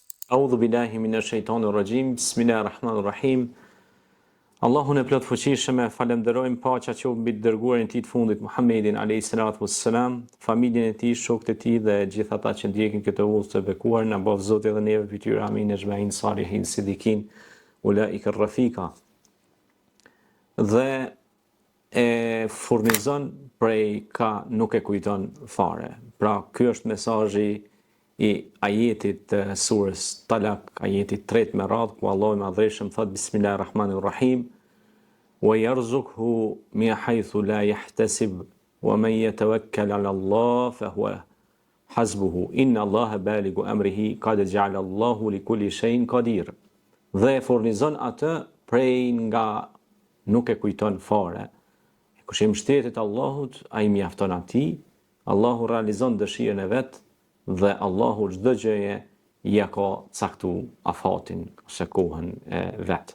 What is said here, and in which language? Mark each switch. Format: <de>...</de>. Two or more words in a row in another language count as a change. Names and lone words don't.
<ar>أعوذ بالله من الشيطان الرجيم. بسم الله الرحمن الرحيم.</ar> <sq>Allahun e plot fuqishëm e falenderojmë, paqja qoftë mbi të dërguarin e tij të fundit Muhammedin</sq> <ar>عليه الصلاة والسلام,</ar> <sq>familjen e tij, shokët e tij dhe gjithë ata që ndjekin këtë udhë të bekuar, na bëv Zoti edhe neve fytyra</sq> <ar>آمين أجمعين صالحين صديقين أولئك رفيقا.</ar> <sq>Dhe e furnizon prej ka nuk e kujton fare. Pra ky është mesazhi i ajetit të surës Talak, ajetit 3 me radhë, ku Allahu i Madhreshëm thot Bismillahirrahmanirrahim,</sq> <ar>ويرزقه من حيث لا يحتسب، ومن يتوكل على الله فهو حسبه، إن الله بالغ أمره، قد جعل الله لكل شيء قدرا.</ar> <sq>Dhe furnizon atë prej nga nuk e kujton fare. Kush i mbështetet Allahut, ai mjafton atij, Allahu realizon dëshirën e vet, dhe Allahu çdo gjëje ja ka caktu afatin ose kohën e vet.</sq>